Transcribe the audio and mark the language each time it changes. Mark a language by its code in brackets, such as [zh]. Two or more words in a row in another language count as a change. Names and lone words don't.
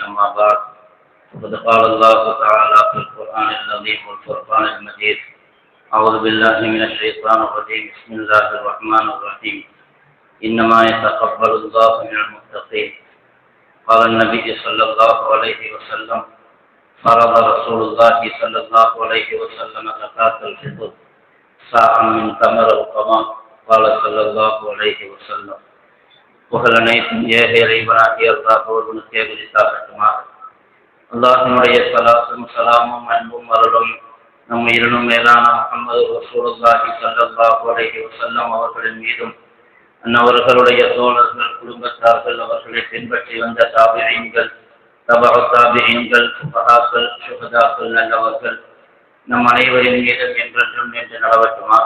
[ar] أما بعد، فقد قال الله تعالى في القرآن العظيم والفرقان المجيد: أعوذ بالله من الشيطان الرجيم. بسم الله الرحمن الرحيم. إنما يتقبل الله من المتقين. قال النبي صلى الله عليه وسلم: فرض رسول الله صلى الله عليه وسلم زكاة الفطر صاع من تمر كما قال صلى الله عليه وسلم. [ta] புகழனைத்தும் ஏக இறைவனாகிய அல்லாஹ் ஒருவனுக்கே உரித்தாகட்டுமாக. அல்லாஹ்வினுடைய ஸலாத்தும் ஸலாமும் அன்பும் அருளும் நம் உயிரினும் மேலான முஹம்மது [ar] رسول الله صلى الله عليه وسلم [ta] அவர்களின் மீதும், அன்னவர்களுடைய தோழர்கள், குடும்பத்தார்கள், அவர்களை பின்பற்றி வந்த தாபிஈன்கள், தபஅ தாபிஈன்கள், ஃபுகஹாக்கள், ஷுஹதாக்கள், நல்லவர்கள் நம் அனைவரின் மீதும் என்றென்றும் நின்று நடவட்டுமா.